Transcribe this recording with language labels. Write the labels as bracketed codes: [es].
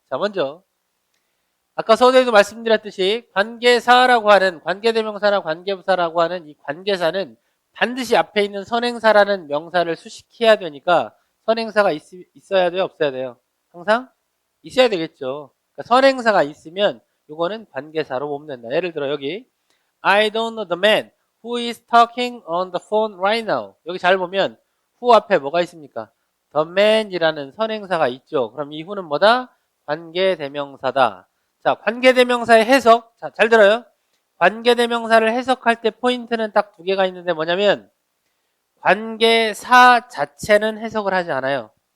[ko] 자, 먼저 아까 서두에도 말씀드렸듯이 관계사라고 하는, 관계대명사나 관계부사라고 하는 이 관계사는 반드시 앞에 있는 선행사라는 명사를 수식해야 되니까 선행사가 있어야 돼요, 없어야 돼요? 항상 있어야 되겠죠. 그러니까 선행사가 있으면 이거는 관계사로 보면 된다. 예를 들어 여기 [en] I don't know the man who is talking on the phone right now. [ko] 여기 잘 보면 who 앞에 뭐가 있습니까? the man이라는 선행사가 있죠. 그럼 이 who는 뭐다? 관계대명사다. 자, 관계대명사의 해석. 자, 잘 들어요. 관계대명사를 해석할 때 포인트는 딱 두 개가 있는데 뭐냐면, 관계사 자체는 해석을 하지 않아요.